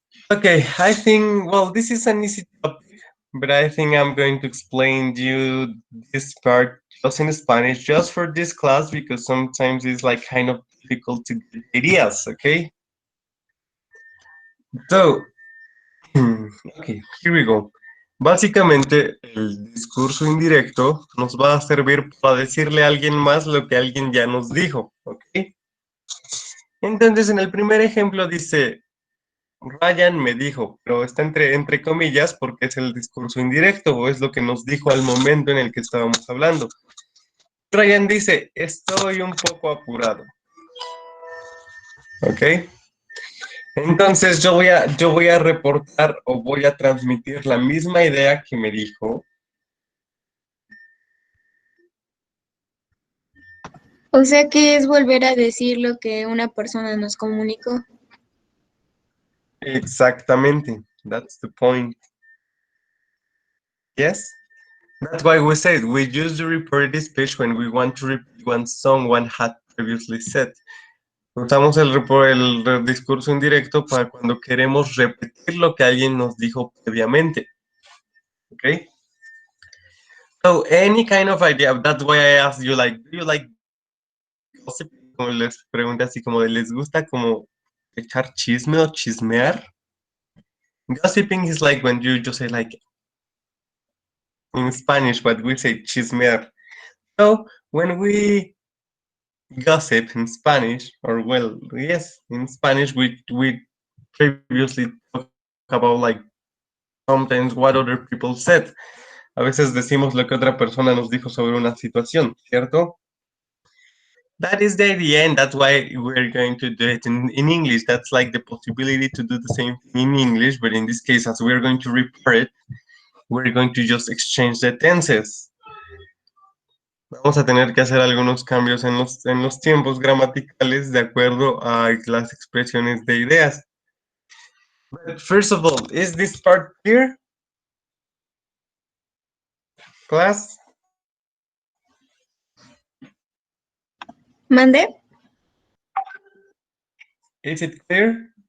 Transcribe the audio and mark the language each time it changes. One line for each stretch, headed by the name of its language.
English: Okay, I think, well, this is an easy topic, but I think I'm going to explain to you this part just in Spanish, just for this class, because sometimes it's like kind of difficult to get ideas, okay? So, okay, here we go.
Spanish: Básicamente, el discurso indirecto nos va a servir para decirle a alguien más lo que alguien ya nos dijo, ¿ok? Entonces, en el primer ejemplo dice, Ryan me dijo, pero está entre comillas porque es el discurso indirecto o es lo que nos dijo al momento en el que estábamos hablando. Ryan dice, estoy un poco apurado. ¿Ok? Entonces yo voy a reportar o voy a transmitir la misma idea que me dijo. O sea que es volver a decir lo que una persona nos comunicó. Exactamente.
English: That's the point. Yes? That's why we said we use the reported speech when we want to repeat what someone had previously said.
Spanish: Usamos el discurso indirecto para cuando queremos repetir lo que alguien nos dijo previamente.
English: Okay? So any kind of idea, that's why I asked you, like, do you like gossiping?
Spanish: como les pregunté así como de, ¿les gusta como echar chisme o chismear?
English: Gossiping is like when you just say like, in Spanish, what we say chismear. So when we gossip in Spanish, or well, yes, in Spanish, we previously talk about like sometimes what other people said.
Spanish: A veces decimos lo que otra persona nos dijo sobre una situación, ¿cierto?
English: That is the idea, and that's why we're going to do it in English. That's like the possibility to do the same thing in English, but in this case, as we're going to report it, we're going to just exchange the tenses.
Spanish: Vamos a tener que hacer algunos cambios en los tiempos gramaticales de acuerdo a las expresiones de ideas.
English: But first of all, is this part clear? Class?
Spanish: ¿Mande?
English: Is it clear?